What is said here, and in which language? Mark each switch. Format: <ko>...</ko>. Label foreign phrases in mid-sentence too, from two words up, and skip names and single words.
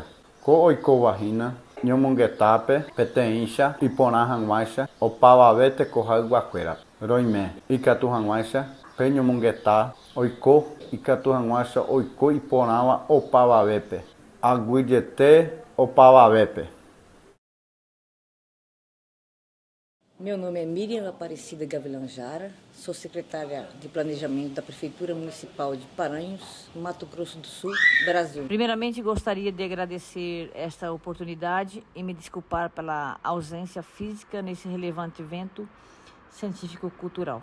<gn>Ko oikóvahína ñomongetápe peteĩcha iporã hag̃uáicha opavave tekoha yguakuéra. Roime ikatu hag̃uáicha pe ñomongetá oiko ikatu hag̃uáicha oiko iporãva opavavépe. Aguyjete opavavépe.</gn> <pt>Meu nome é Miriam Aparecida Gavilão Jara, sou secretária de Planejamento da Prefeitura Municipal de Paranhos, Mato Grosso do Sul, Brasil. Primeiramente, gostaria de agradecer esta oportunidade e me desculpar pela ausência física nesse relevante evento científico-cultural.</pt>